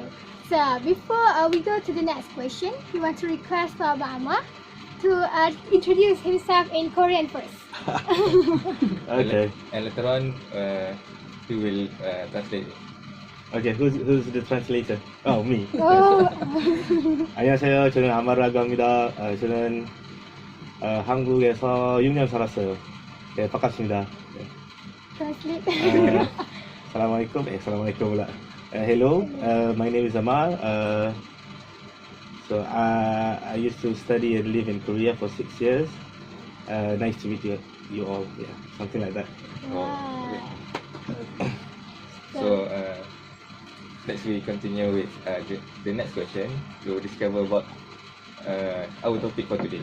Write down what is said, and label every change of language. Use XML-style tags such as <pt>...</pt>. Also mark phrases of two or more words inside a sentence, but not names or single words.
<en>So before we go to the next question, we want to request for Ammar to introduce himself in Korean first. Okay. And later on, we will translate it. Okay, who's the translator? Oh, me. Oh.</en> <ko>안녕하세요. 저는 아마라가입니다. 저는 한국에서 6년 살았어요. 네, 반갑습니다. 네.</ko> <en>Translate.</en> <ms>Assalamualaikum. Assalamualaikum pula.</ms> <en>Hello, my name is Ammar. So I used to study and live in Korea for 6 years. Nice to meet you all. Yeah, something like that. Wow. So let's continue with the next question to discover about our topic for today.</en>